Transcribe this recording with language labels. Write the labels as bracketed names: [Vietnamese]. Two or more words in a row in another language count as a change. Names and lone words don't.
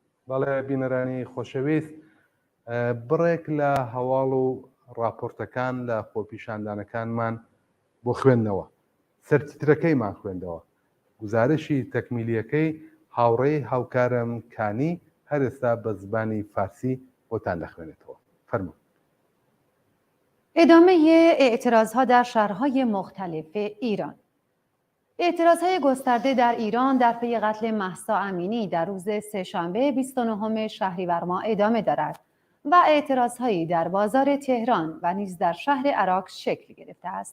[Central Kurdish] بەڵێ بینەرانی خۆشەویست، بڕێک لە هەواڵ و راپۆرتەکان لە خۆپیشاندانەکانمان بۆ خوێندنەوە. سەرتیترەکەیمان خوێندەوە. گزارشی تەکمیلیەکەی هاوڕێی هاوکارم کانی هەر ئێستا بە زبانی فارسی بۆتان دەخوێنێتەوە. فەرموو. [Persian] ادامه اعتراضها در شهرهای مختلف ایران. اعتراضهای گسترده در ایران در پی قتل مهسا امینی در روز سه‌شنبه 29 شهریور ماه ادامه دارد و اعتراضهایی در بازار تهران و نیز در شهر عراق شکل گرفته است.